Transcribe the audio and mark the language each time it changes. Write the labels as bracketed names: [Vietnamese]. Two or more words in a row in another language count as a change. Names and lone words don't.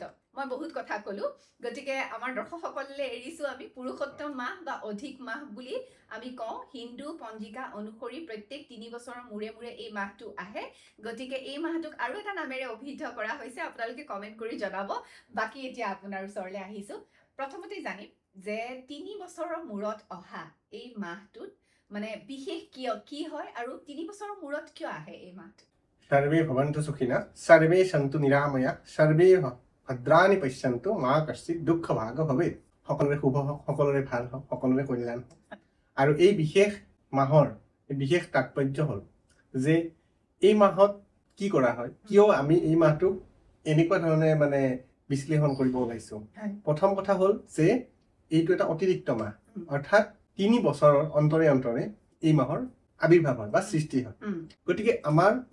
[Assamese] মই বহুত কথা কলো গতিকে আমাৰ দৰ্শকসকললৈ এৰিছো আমি পুৰুষোত্তম মাহ বা অধিক মাহ বুলি আমি কওঁ হিন্দু পঞ্জিকা অনুসৰি প্ৰত্যেক 3 বছৰৰ মূৰে মূৰে এই মাহটো আহে গতিকে এই মাহটোক আৰু এটা নামেৰে অভিহিত কৰা হৈছে আপোনালোকে কমেন্ট কৰি জনাব বাকি এতিয়া আপোনাৰ ওচৰলৈ আহিছো প্ৰথমতে জানিম যে 3 বছৰৰ মূৰত অহা এই মাহটোত মানে বিশেষ কি হয় আৰু 3 বছৰৰ মূৰত কিয় আহে এই মাহটো [Sanskrit] सर्वे भवन्तु सुखिनः सर्वे सन्तु निरामया सर्वे भद्राणि पश्यन्तु मा कश्चित् दुःख भाग भवेत् [Assamese] সকলোৰে শুভ হওক সকলোৰে ভাল হওক সকলোৰে কল্যাণ আৰু এই বিশেষ মাহৰ বিশেষ তাৎপৰ্য হ'ল যে এই মাহত কি কৰা হয় কিয় আমি এই মাহটো এনেকুৱা ধৰণে মানে বিশ্লেষণ কৰিব ওলাইছো প্ৰথম কথা হ'ল যে এইটো এটা অতিৰিক্ত মাহ অৰ্থাৎ 3 বছৰৰ অন্তৰে অন্তৰে এই মাহৰ আবিৰ্ভাৱ হয় বা সৃষ্টি হয় গতিকে আমাৰ